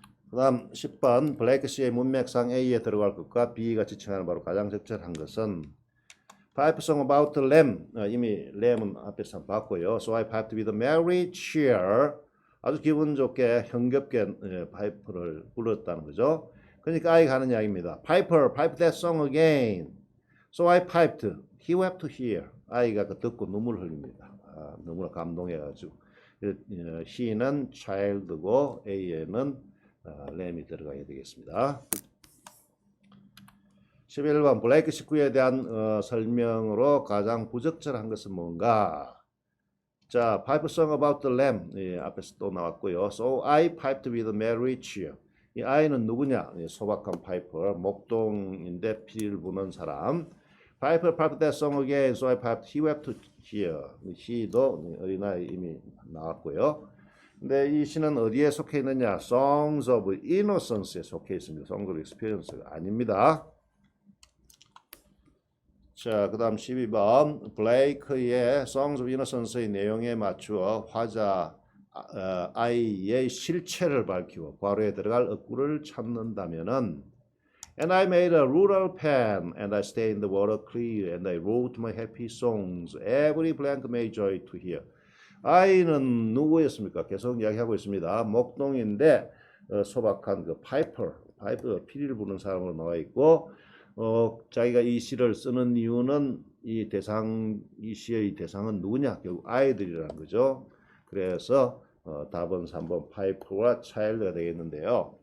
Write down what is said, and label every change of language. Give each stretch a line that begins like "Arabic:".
Korean: 그 다음 10번 블레이크 씨의 문맥상 A에 들어갈 것과 B가 지칭하는 바로 가장 적절한 것은
English: Pipe Song About Lamb,
Korean: 이미 램은 앞에서 봤고요.
English: So I piped with a merry cheer,
Korean: 아주 기분 좋게 흥겹게 파이프를 불렀다는 거죠. 그러니까 아이가 하는 이야기입니다.
English: Piper, pipe that song again. So I piped. He wept to hear.
Korean: 아이가 그 듣고 눈물을 흘립니다. 너무나 감동해가지고. he는 child고 A에는 램이 들어가야 되겠습니다. 11번 블레이크 식구에 대한 설명으로 가장 부적절한 것은 뭔가? 자,
English: pipe song about the lamb
Korean: 앞에서 또 나왔고요.
English: So I piped with a merry cheer.
Korean: 이 아이는 누구냐? 소박한 파이퍼, 목동인데 피를 부는 사람.
English: Piper piped that song again. So I piped. He wept to hear.
Korean: he도 어린아이 이미 나왔고요. 근데 이 시는 어디에 속해 있느냐? Songs of Innocence에 속해 있습니다. Songs of Experience가 아닙니다. 자, 그 다음 12번 블레이크의 Songs of Innocence의 내용에 맞추어 화자 아이의 실체를 밝히고 괄호에 들어갈 어구를 찾는다면은
English: And I made a rural pen and I stained the water clear and I wrote my happy songs every blank made joy to hear.
Korean: 아이는 누구였습니까? 계속 이야기하고 있습니다. 목동인데 소박한 그 파이퍼 피리를 부는 사람으로 나와 있고 자기가 이 시를 쓰는 이유는 이 시의 대상은 누구냐? 결국 아이들이라는 거죠. 그래서 답은 3번 파이퍼와 차일드가 되겠는데요.